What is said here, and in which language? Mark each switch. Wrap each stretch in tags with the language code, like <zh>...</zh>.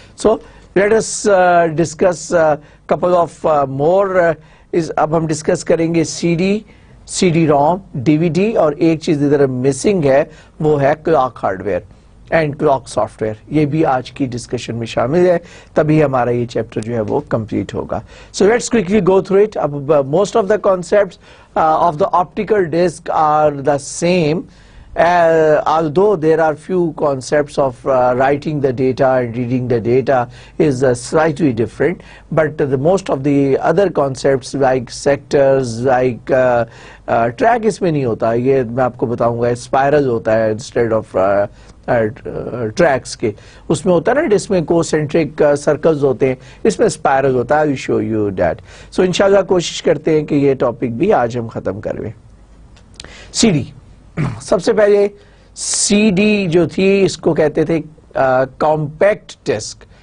<en>So let us discuss couple of more.</en> <hi>अब हम discuss करेंगे सीडी CD ROM, DVD, और एक चीज इधर मिसिंग है वो है clock hardware and clock software. ये भी आज की डिस्कशन में शामिल है, तभी हमारा ये चैप्टर जो है वो कंप्लीट होगा.</hi> <en>So let's quickly go through it. अब most of the concepts of the optical disc are the same, although there are few concepts of writing the data and reading the data is slightly different, but the most of the other concepts like sectors, like track</en> <hi>इसमें नहीं होता, ये मैं आपको बताऊंगा. Spiral होता है instead of tracks के, उसमें होता है ना जिसमें कोसेंट्रिक सर्कल्स होते हैं, इसमें स्पाइरल होता है.</hi> <en>I will show you that.</en> <hi>सो इंशाल्लाह कोशिश करते हैं कि ये टॉपिक भी आज हम खत्म करें. सीडी, सबसे पहले सीडी जो थी इसको कहते थे कॉम्पैक्ट डिस्क.</hi>